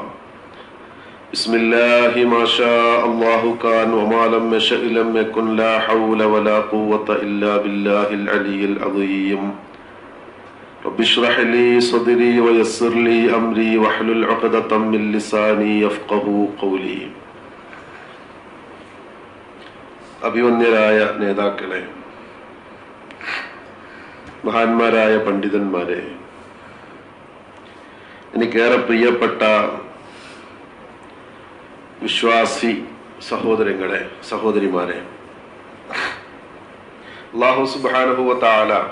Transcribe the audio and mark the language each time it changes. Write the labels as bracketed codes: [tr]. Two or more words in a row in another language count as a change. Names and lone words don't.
[ar] بسم الله ما شاء الله كان وما لم يشأ لم يكن لا حول ولا قوة إلا بالله العلي العظيم. رب اشرح لي صدري ويسر لي أمري واحلل عقدة من لساني يفقهوا قولي. [ml] അഭിവന്യരായ നേതാക്കളെ, മഹാന്മാരായ പണ്ഡിതന്മാരെ, എനിക്കേറെ പ്രിയപ്പെട്ട വിശ്വാസി സഹോദരങ്ങളെ, സഹോദരിമാരെ, [ar] الله سبحانه و تعالى